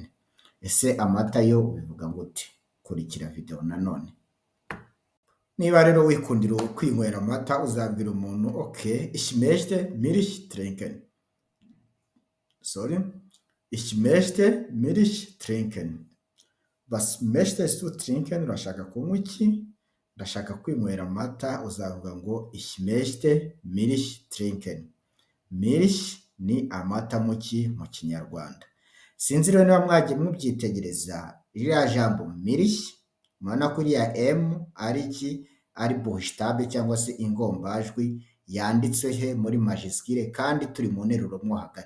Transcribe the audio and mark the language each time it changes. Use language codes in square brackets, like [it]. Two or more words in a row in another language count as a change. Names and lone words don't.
[rw] Ese amata yo ubivuga ngo uti? Kurikira video nanone. Niba rero wikundira kwinywera amata uzabwira umuntu okay, [de] ich möchte Milch trinken. Ich möchte Milch trinken. Was möchtest du trinken? [rw] Urashaka kunywa iki? Ndashaka kwinywera amata, uzavuga ngo [de] ich möchte Milch trinken. [rw] Milch ni amata mu Kinyarwanda. Sinzi rero niba mwagiye mubyitegereza iriya jambo Milch, mubona ko iriya M ari iki? Ari buchstabe cyangwa se ingombajwi yanditse he muri majuscule kandi turi mu nteruro mo hagati.